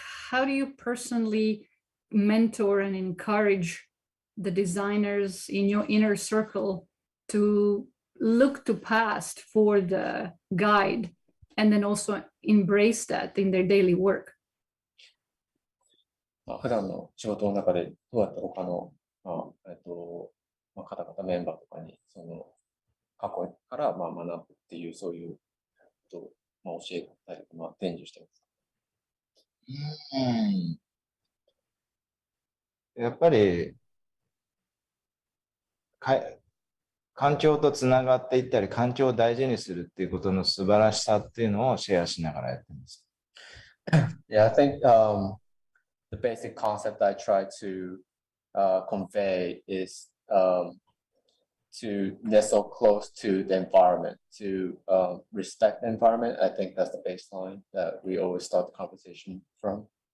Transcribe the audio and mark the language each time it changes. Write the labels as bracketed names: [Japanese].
[English] How do you personally mentor and encourage the designers in your inner circle to look to past for the guide and then also embrace that in their daily work? [Japanese] 普段の仕事の中でどうやって他の、方々メンバーとかにその過去から学ぶっていうそういうことを教えたり伝授してます。やっぱり環境とつながっていったり、環境を大事にするっていうことの素晴らしさっていうのをシェアしながらやってます。 [English] Yeah, I think the basic concept I try to convey is to nestle close to the environment, to respect the environment. I think that's the baseline that we always start the conversation from.